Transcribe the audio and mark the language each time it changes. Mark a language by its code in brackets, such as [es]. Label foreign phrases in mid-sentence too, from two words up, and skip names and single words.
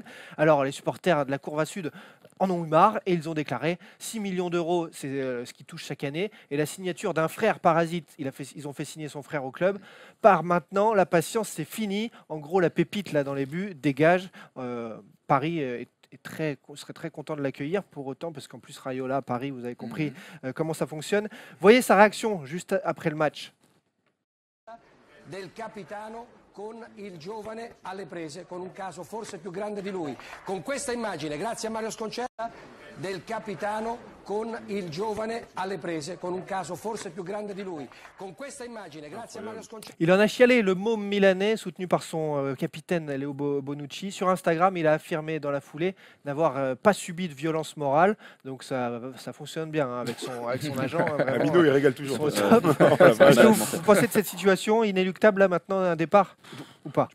[fr] Alors, les supporters de la Courva Sud en ont eu marre et ils ont déclaré 6 millions d'euros, c'est ce qu'ils touchent chaque année, et la signature d'un frère parasite, ils ont fait signer son frère au club. Par maintenant, la patience, c'est fini. En gros, la pépite là dans les buts dégage. Paris serait très content de l'accueillir pour autant, parce qu'en plus Raiola, Paris, vous avez compris comment ça fonctionne. Voyez sa réaction juste après le match. [it] Del capitano con il giovane alle prese con un caso forse più grande di lui. Con questa immagine, grazie a Mario Sconcerta, del capitano con il giovane alle prese con un caso forse più grande di lui. Con questa immagine, grazie a Mario Sconcerta. [fr] Il en a chialé, le môme milanais, soutenu par son capitaine Leo Bonucci. Sur Instagram, il a affirmé dans la foulée n'avoir pas subi de violence morale. Donc ça fonctionne bien hein, avec son agent. hein, vraiment, Amino, il régale ils toujours. sont au top. Qu'est-ce que vous pensez de cette situation inéluctable là maintenant, un départ ou pas?